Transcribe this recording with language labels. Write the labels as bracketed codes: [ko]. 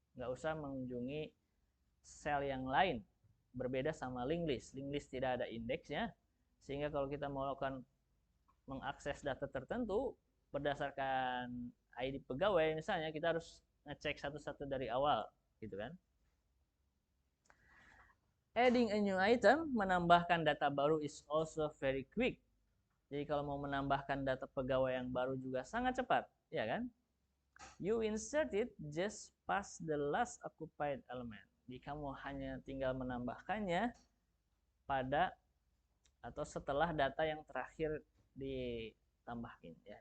[id] Nggak usah mengunjungi sel yang lain. Berbeda sama linked list. Linked list tidak ada indeksnya, sehingga kalau kita mau melakukan mengakses data tertentu berdasarkan ID pegawai misalnya, kita harus ngecek satu-satu dari awal, gitu kan? [en] Adding a new item, [id] menambahkan data baru [en] is also very quick. [id] Jadi kalau mau menambahkan data pegawai yang baru juga sangat cepat, ya kan? [en] You insert it just past the last occupied element. [id] Jadi kamu hanya tinggal menambahkannya pada atau setelah data yang terakhir ditambahkan. Ya.